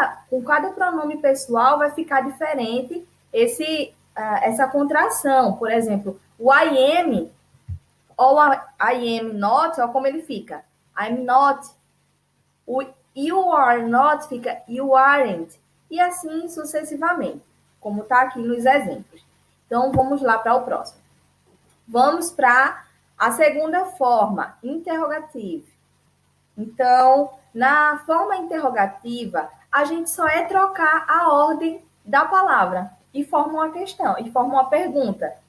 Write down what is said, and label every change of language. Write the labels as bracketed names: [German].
[Portuguese] Com cada pronome pessoal vai ficar diferente essa contração. Por exemplo, o I am ou I am not, ó, como ele fica. [English] I'm not. O you are not fica you aren't. [Portuguese] E assim sucessivamente, como está aqui nos exemplos. Então, vamos lá para o próximo. Vamos para a segunda forma, interrogativa. Então, na forma interrogativa, a gente só é trocar a ordem da palavra e forma uma questão, e forma uma pergunta.